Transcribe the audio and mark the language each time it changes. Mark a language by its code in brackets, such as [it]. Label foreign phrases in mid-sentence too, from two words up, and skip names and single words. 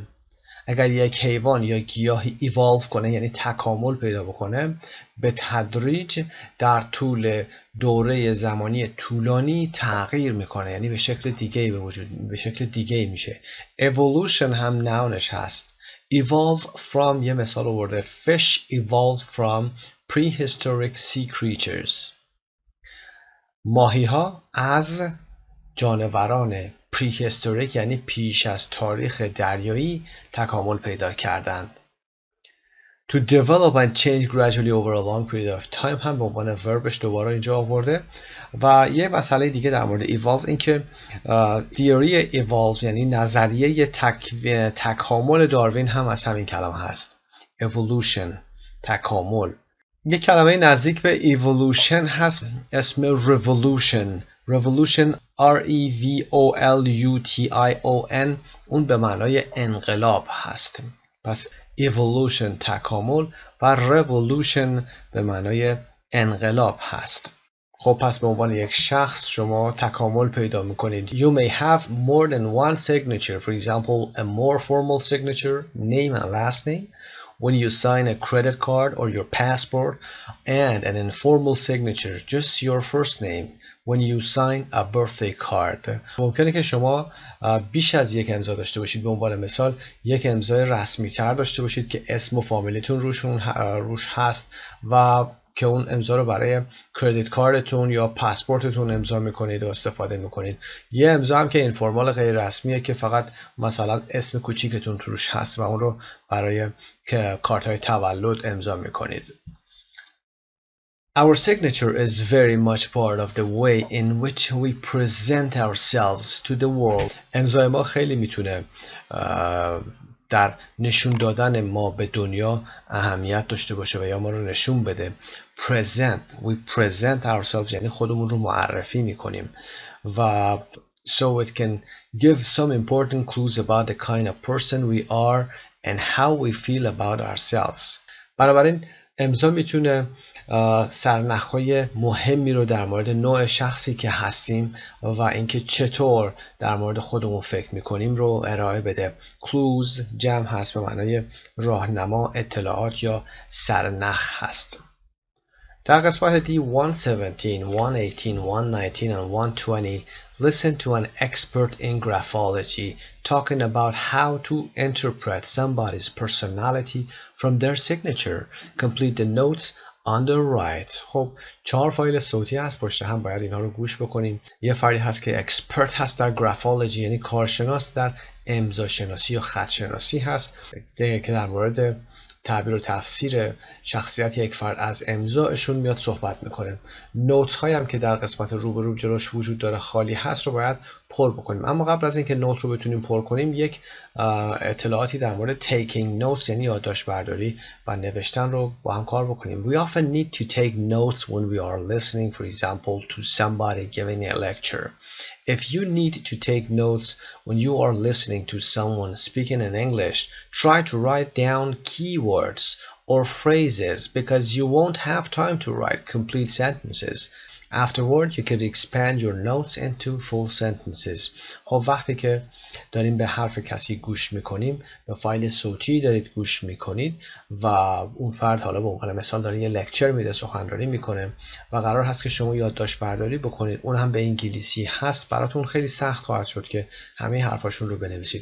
[fa] اگر یک حیوان یا گیاهی evolve کنه یعنی تکامل پیدا بکنه به تدریج در طول دوره زمانی طولانی تغییر میکنه، یعنی به شکل دیگه میشه. [en] evolution [fa] هم ناونش هست. [en] evolve from [fa] یه مثال آورده [en] fish evolved from prehistoric sea creatures. [fa] ماهی ها از جانوران prehistoric یعنی پیش از تاریخ دریایی تکامل پیدا کردن. [en] To develop and change gradually over a long period of time [fa] هم به عنوان وربش دوباره اینجا آورده. و یه مسئله دیگه در مورد evolve این که [en] theory evolve [fa] یعنی نظریه تکامل داروین هم از همین کلمه هست. evolution تکامل. یک کلمه نزدیک به evolution هست اسم revolution R-E-V-O-L-U-T-I-O-N اون به معنای انقلاب هست. پس evolution تکامل و revolution به معنای انقلاب هست. خب پس به عنوان یک شخص شما تکامل پیدا میکنید. [en] You may have more than one signature. For example, a more formal signature, name and last name, when you sign a credit card or your passport, and an informal signature, just your first name, when you sign a birthday card. [fa] ممکنه که شما بیش از یک امضا داشته باشید. به عنوان مثال یک امضای رسمی تر داشته باشید که اسم و فامیلیتون روش هست و که اون امضا رو برای کردیت کارتون یا پاسپورتتون امضا میکنید و استفاده میکنید. یه امضا هم که اینفورمال غیر رسمیه که فقط مثلا اسم کوچیکتون توش هست و اون رو برای کارت های تولد امضا میکنید. [en] Our signature is very much part of the way in which we present ourselves to the world. [fa] امضای ما خیلی میتونه در نشون دادن ما به دنیا اهمیت داشته باشه و یا ما رو نشون بده. [en] We present ourselves [fa] یعنی خودمون رو معرفی میکنیم و [en] so it can give some important clues about the kind of person we are and how we feel about ourselves. [fa] بنابراین امضا میتونه سرنخهای مهمی رو در مورد نوع شخصی که هستیم و اینکه چطور در مورد خودمون فکر میکنیم رو ارائه بده. clues جمع هست به معنای راهنما، اطلاعات یا سرنخ هست. در قسمت [en] D 117, 118, 119 and 120 listen to an expert in graphology talking about how to interpret somebody's personality from their signature. Complete the notes on the right. [fa] خب 4 فایل صوتی هست پشت هم، باید اینا رو گوش بکنیم. یه فایلی هست که اکسپرت هست در گرافولوژی، یعنی کارشناس در امضا شناسی یا خط شناسی هست که در مورد تعبیر و تفسیر شخصیت یک فرد از امضایشون میاد صحبت میکنه. نوتس هایی هم که در قسمت روبرو جلوش وجود داره خالی هست رو باید پر بکنیم. اما قبل از اینکه نوت رو بتونیم پر کنیم یک اطلاعاتی در مورد [en] taking notes [fa] یعنی یادداشت برداری و نوشتن رو با هم کار بکنیم. [en] We often need to take notes when we are listening, for example, to somebody giving a lecture. If you need to take notes when you are listening to someone speaking in English, try to write down keywords or phrases because you won't have time to write complete sentences. Afterward, you could expand your notes into full sentences. [fa] خب وقتی که داریم به حرف کسی گوش میکنیم، به فایل صوتی دارید گوش میکنید و اون فرد حالا به عنوان مثال داره یه لکچر میده، سخنرانی میکنه و قرار هست که شما یادداشت برداری بکنید، اون هم به انگلیسی هست، براتون خیلی سخت خواهد شد که همه حرفاشون رو بنویسید.